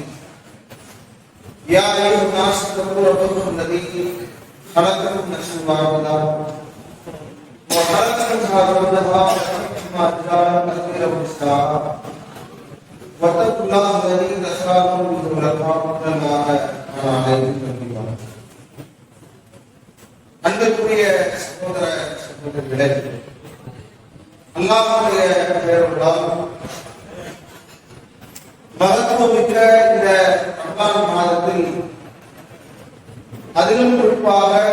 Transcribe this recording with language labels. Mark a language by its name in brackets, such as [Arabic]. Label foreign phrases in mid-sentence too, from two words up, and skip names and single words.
[Arabic] يا أيها الناس اتقوا ربكم الذي خلقكم من نفس واحدة وخلق منها زوجها وبث رجالا كثيرا ونساء واتقوا الله الذي تساءلون به والأرحام إن الله كان عليكم رقيبا. [Tamil] அன்புக்குரிய சகோதர சகோதரிகளே, அல்லாஹ்வுடைய பெயரால் மகத்துவமிக்க இந்த ரமலான் மாதத்தில் அதிலும் குறிப்பாக